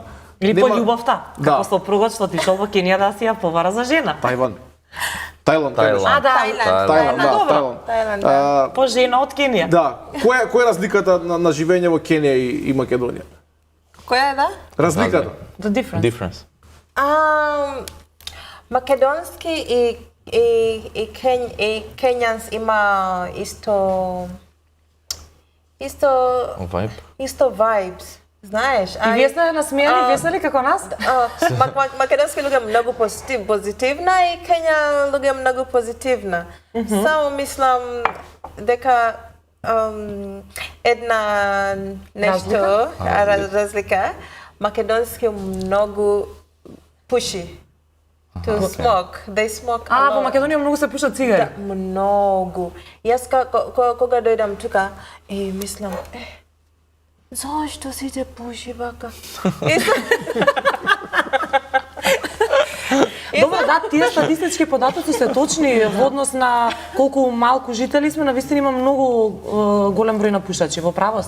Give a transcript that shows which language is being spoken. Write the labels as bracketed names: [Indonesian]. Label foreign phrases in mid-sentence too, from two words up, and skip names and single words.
[Macedonian] или по љубовта, како сопругот што отишол во Кенија да си ја повара за жена. Тајланд. Тајланд. По жена од Кенија. Да. Која е разликата на живење во Кенија и Македонија? Која е да? Разликата. [English] The difference. [Macedonian] Македонски и кењанс има исто vibes. Знаеш? И вие сте насмејани, весели како нас? Македонски луѓе многу позитивна и Кења луѓе многу позитивна. Само мислам дека една нешто, разлика, македонски многу пуши. [English] To smoke. They smoke a lot. [Macedonian] Во Македонија многу се пушат цигари? Да, многу. Јас кога дојдам тука, мислам, зашто сите пуши вака? Добро, да, тие статистички податоци се точни во однос на колку малку жители сме, навистина има многу голем број на пушачи, во правост.